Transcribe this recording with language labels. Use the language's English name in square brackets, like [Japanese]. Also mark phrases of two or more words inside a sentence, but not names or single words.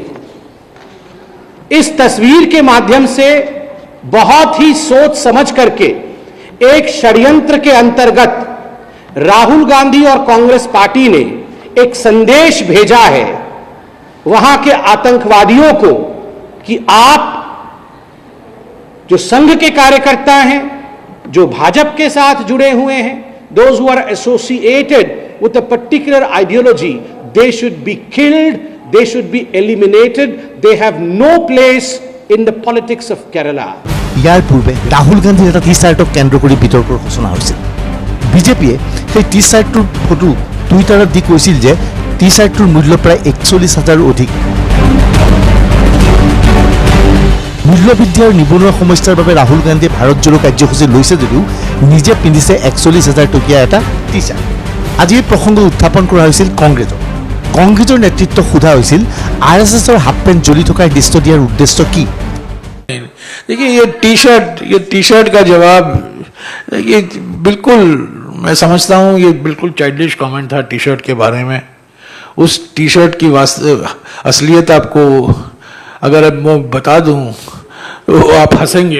[Hindi] इस तस्वीर के माध्यम से बहुत ही सोच समझ करके एक षड्यंत्र के अंतर्गत राहुल गांधी और कांग्रेस पार्टी ने एक संदेश भेजा है वहां के आतंकवादियों को कि आप जो संघ के कार्यकर्ता हैं, जो भाजपा के साथ जुड़े हुए हैं, [English] those who are associated with a particular ideology, they should be killed, they should be eliminated, they have no place in the politics of Kerala. [Assamese] ইয়াৰ পূৰ্বে ৰাহুল গান্ধীৰ এটা টি-চাৰ্টক কেন্দ্ৰ কৰি বিতৰ্কৰ সূচনা হৈছিল। বিজেপিয়ে সেই টি-চাৰ্টটোৰ ফটো টুইটাৰত দি কৈছিল যে টি-চাৰ্টটোৰ মূল্য প্ৰায় 41,000 অধিক। মূল্যবৃদ্ধি আৰু নিবনুৱা সমস্যাৰ বাবে ৰাহুল গান্ধীয়ে ভাৰত জোৰো কাৰ্যসূচী লৈছে যদিও নিজে পিন্ধিছে 41,000 টকীয়া এটা টি-চাৰ্ট। আজি এই প্ৰসংগ উত্থাপন কৰা হৈছিল কংগ্ৰেছৰ। কংগ্ৰেছৰ নেতৃত্বক সোধা হৈছিল RSSৰ [English] half pant [Assamese] জ্বলি থকাৰ দৃশ্য দিয়াৰ উদ্দেশ্য কি। [Hindi] देखिए ये टी शर्ट का जवाब, ये बिल्कुल मैं समझता हूँ ये बिल्कुल [English] childish comment [Hindi] था टी शर्ट के बारे में। उस टी शर्ट की असलियत आपको अगर मैं बता दूँ तो आप हंसेंगे।